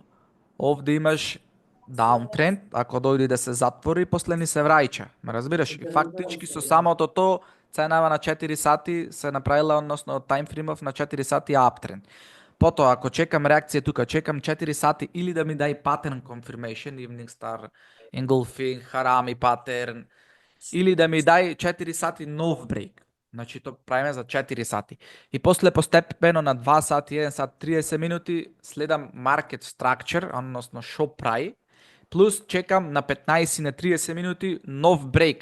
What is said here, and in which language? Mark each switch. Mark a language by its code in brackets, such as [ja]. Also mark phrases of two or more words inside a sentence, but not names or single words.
[mk] Овде имаш даунтренд, ако дојде да се затвори, после ни се враќа. Ме разбираш? И фактички со самото тоа, ценава на 4 сати се направила, односно таймфреймов на 4 сати аптренд. Потоа, ако чекам реакција тука, чекам 4 сати или да ми дај [en] pattern confirmation, evening star, engulfing, harami pattern, [mk] или да ми дај 4 сати нов брейк. Значи, тоа правиме за 4 сати. И после постепено на 2 сати, 1 сат, 30 минути, следам [en] market structure, [mk] односно шо прави, плюс чекам на 15 на 30 минути нов брейк.